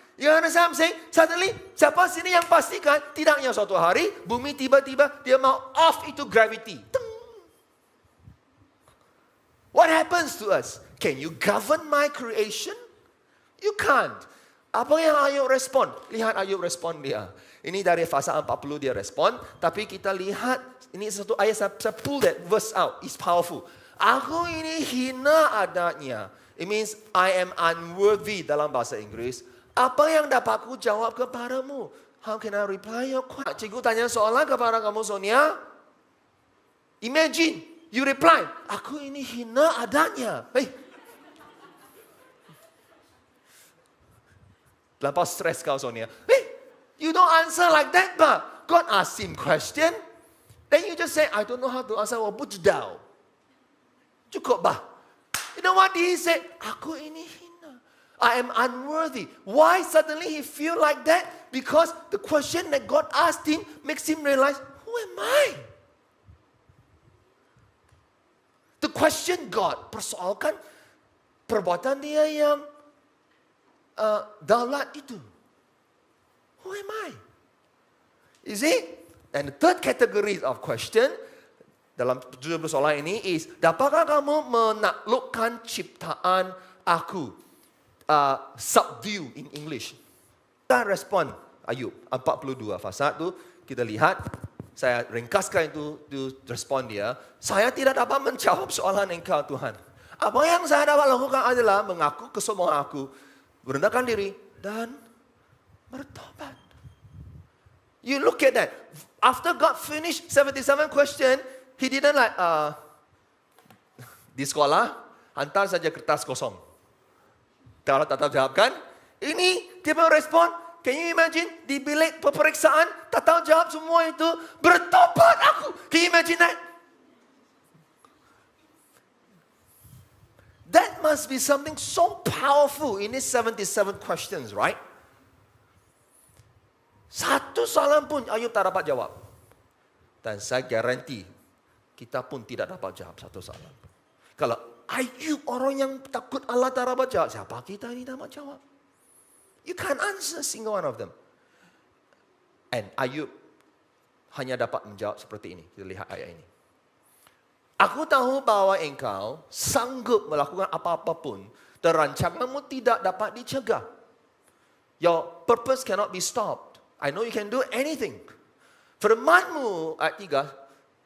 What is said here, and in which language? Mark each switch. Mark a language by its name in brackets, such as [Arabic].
[English] You understand what I'm saying? Suddenly, [Malay] siapa sini yang pastikan, tidaknya suatu hari, bumi tiba-tiba dia mau off itu gravity. [English] What happens to us? Can you govern my creation? You can't. [Malay] Apa yang Ayub respon? Lihat Ayub respon dia. Ini dari pasal 40 dia respon. Tapi kita lihat, ini satu ayat, saya [English] pull that verse out. It's powerful. [Malay] Aku ini hina adanya. [English] It means I am unworthy [Malay] dalam bahasa Inggris. Apa yang dapat aku jawab kepadamu? [English] How can I reply your question? [Malay] Cikgu tanya soalan kepada kamu Sonia. [English] Imagine, you reply, [Malay] aku ini hina adanya. Hey. Lampau stres kau Sonia. [English] Hey, you don't answer like that, but God asked him question. Then you just say, I don't know how to answer. [Chinese] 我不知道. [Malay] Cukup bah. [English] You know what he said? [Malay] Aku ini hina. [English] I am unworthy. Why suddenly he feel like that? Because the question that God asked him makes him realize, who am I? The question God [Malay] persoalkan perbuatan dia yang daulat itu. [English] Who am I? You see? And the third category of question [Malay] dalam 70 soalan ini [English] is, [Malay] dapatkah kamu menaklukkan ciptaan aku? [English] Subdue in English. [Malay] Kita respon Ayub 42 fasa itu kita lihat, saya ringkaskan itu respon dia. Saya tidak dapat menjawab soalan engkau Tuhan. Apa yang saya dapat lakukan adalah mengaku kesombongan aku, merendahkan diri dan bertobat. [English] You look at that. After God finished 77 question, he didn't like, [Malay] di sekolah, hantar saja kertas kosong. Kalau tak tahu jawabkan, ini dia mau respon. [English] Can you imagine? [Malay] Di bilik peperiksaan, tak tahu jawab semua itu, bertobat aku. [English] Can you imagine that? That must be something so powerful in these 77 questions, right? [Malay] Satu soalan pun Ayub tak dapat jawab. Dan saya garanti, kita pun tidak dapat jawab satu soalan. Kalau Ayub orang yang takut Allah tak dapat jawab, siapa kita ini dapat jawab? [English] You can't answer single one of them. And [Malay] Ayub hanya dapat menjawab seperti ini. Kita lihat ayat ini. Aku tahu bahwa engkau sanggup melakukan apa-apa pun dan rancanganmu tidak dapat dicegah. [English] Your purpose cannot be stopped. I know you can do anything. [Malay] Firmanmu, ayat 3,